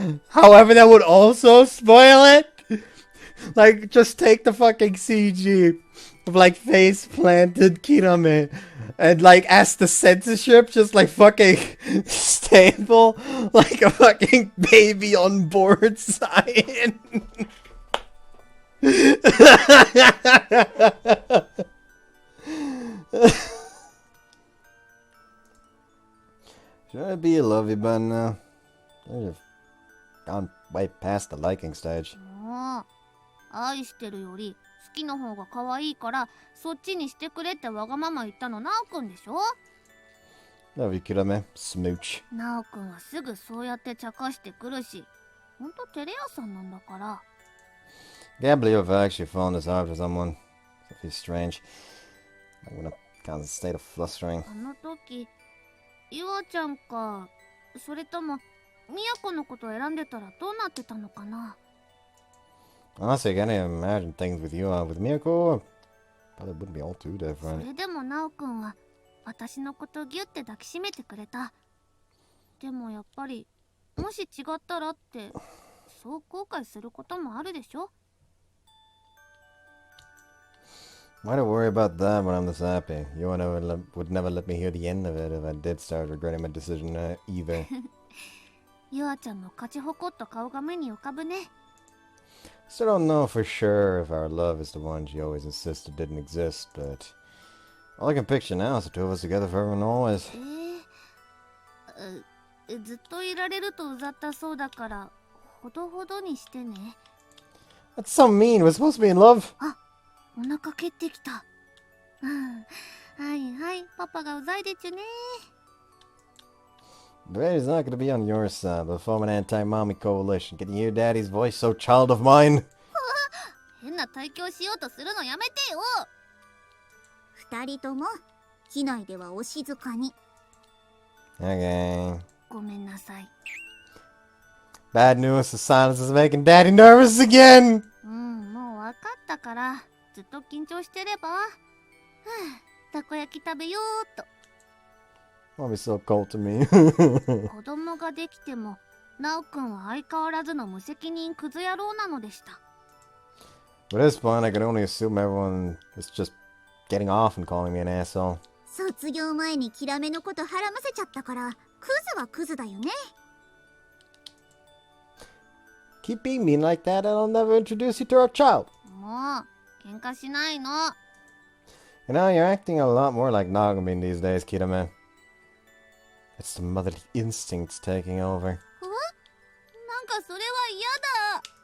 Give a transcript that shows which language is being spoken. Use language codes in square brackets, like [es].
[en] However, that would also spoil it. Like, just take the fucking CG of, like, face-planted Kirame and, like, as the censorship just, like, fucking stable like a fucking baby on board sign. Should I be a lovey bun now? I've gone way past the liking stage. [ja] もう愛してるより好きの方が可愛いからそっちにしてくれってわがまま言ったのナオくんでしょ。 [en] Love you, Kirame. Smooch. [ja] ナオくんはすぐそうやって茶化してくるし、ほんと照れ屋さんなんだから。 [en] Can't believe I've actually fallen this hard for someone. It feels strange. I'm in a constant state of flustering. [ja] あの時ユアちゃんか、それともミヤコのことを選んでたらどうなってたのかな。 [en] Honestly, I can't even imagine things with you. With Miyako, probably wouldn't be all too [ja] そ [en] different. [ja] れでもナオくんは私のことをギュッて抱きしめてくれた。でもやっぱりもし違ったらってそう後悔することもあるでしょ。 [en] Why do I worry about that when I'm this happy? You would never let me hear the end of it if I did start regretting my decision either. [ja] ユアちゃんの勝ち誇った顔が目に浮かぶね。 [en] Still don't know for sure if our love is the one she always insisted didn't exist, but all I can picture now is the two of us together forever and always. [ja] ずっといられるとうざったそうだからほどほどにしてね。 [en] That's so mean. We're supposed to be in love. [ja] あ、お腹蹴ってきた。うん、はいはい、パパがうざいでちゅね。 [en] Daddy's not going to be on your side. We'll form an anti-mommy coalition. Can you hear Daddy's voice, so child of mine? [ja] 変な対響しようとするのやめてよ。二人とも機内ではお静かに。 [en] Okay. [ja] ごめんなさい。 [en] Bad news, the silence is making Daddy nervous again! [ja] うん、もうわかったから、ずっと緊張してれば。はあ、たこ焼き食べようっと。 [en] Won't be so cold to me. [ja] 子供ができても、ナオくんは相変わらずの無責任クズ野郎なのでした。 [en] At this point, I can only assume everyone is just getting off and calling me an asshole. [ja] 卒業前にキラメのことはらませちゃったからクズはクズだよね。 [en] Keep being mean like that and I'll never introduce you to our child. [ja] もう、喧嘩しないの。 [en] You know, you're acting a lot more like Nagumin these days, Kirame. It's the motherly instincts taking over. [ja] なんかそれは嫌だ。